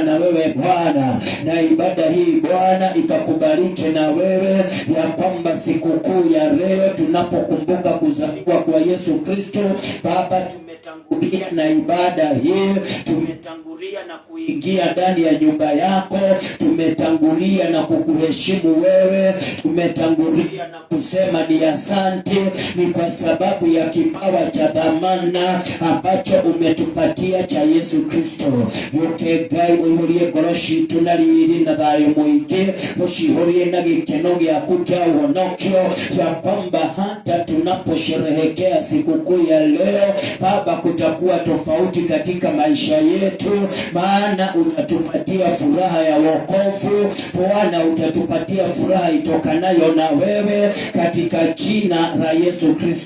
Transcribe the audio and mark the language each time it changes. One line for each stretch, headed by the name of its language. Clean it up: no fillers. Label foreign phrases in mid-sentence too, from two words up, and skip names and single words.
Swahili: na wewe Bwana, na ibada hii Bwana ikakubalike na wewe, ya kwamba sikukuu ya leo tunapokumbuka kuzaliwa kwa Yesu Kristo Baba tumetangulia tumetangulia na ibada hii, tumetangulia na kuingia ndani ya nyumba yako, tumetangulia na kukuheshimu wewe, tumetangulia na kusema ni asante, ni kwa sababu ya kipawa cha dhamana ambacho umetupatia cha Yesu Kristo.
Kikuyu: Yoke Ngai uihurie ngoro citu na riri na thayo muingi, ucihurie na gikeno giaku kia uhonokio,
Swahili: ya kwamba hata tunaposherehekea sikukuu ya leo Baba, kutakuwa tofauti katika maisha yetu, maana utatupatia furaha ya wokovu. Bwana, utatupatia furaha itokanayo na wewe katika jina la Yesu Kristo.